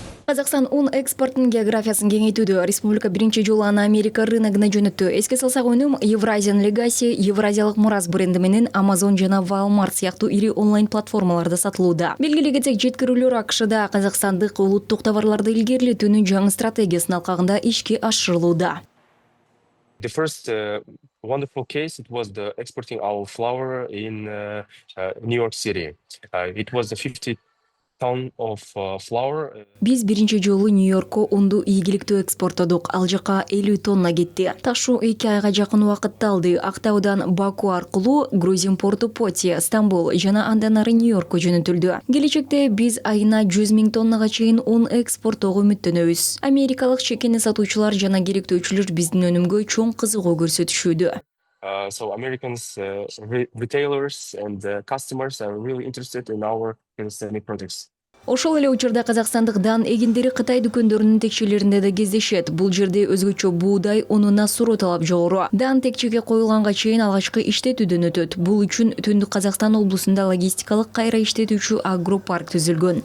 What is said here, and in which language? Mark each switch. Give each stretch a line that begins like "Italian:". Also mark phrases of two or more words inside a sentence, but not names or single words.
Kyrgyz: Казакстан un экспортын географиясын кеңейтүүдө. Республика биринчи жолу аны Америка рыногуна жөнөттү. Эске салсак, өнүм Евразиан Legacy, Евразиялык Мурас бренди менен Amazon жана Walmart сыяктуу ири онлайн платформаларда сатылууда. Белгилей кетсек, жеткирүүлөр АКШда казакстандык улуттук товарларды илгерилетүүнүн жаңы стратегиясынын алкагында ишке ашырылууда.
English: The first wonderful case, it was the exporting our flour in New York City. It was a 50 ton of flour.
Kyrgyz: Биз биринчи жолу Нью-Йоркко унду ийгиликтүү экспорттодук. Ал жака 50 тонна кетти. Ташуу 2 айга жакын убакытты алды. Актаудан Баку аркылуу Грузин порту Поти, Стамбул жана андан ары Нью-Йоркко жөнөтүлдү. Келечекте биз айына 100 000 тоннага чейин un экспорттоого үмүттөнөбүз. Америкалык чекени сатуучулар жана керектөөчүлөр биздин өнүмгө чоң кызыгуу көрсөтүшүүдө.
English: So Americans, retailers and customers are really interested in our Kazakhstani products.
Kyrgyz: Ошол эле учурда казакстандык дан эгиндери Кытай дүкөндөрүнүн текчелеринде да кездешет. Бул жерде өзгөчө буудай унуна суроо талап жогору. Дан текчеге коюлганга чейин алгачкы иштетүүдөн өтөт. Бул үчүн Түндүк Казакстан облусунда логистикалык кайра иштетүүчү агропарк түзүлгөн.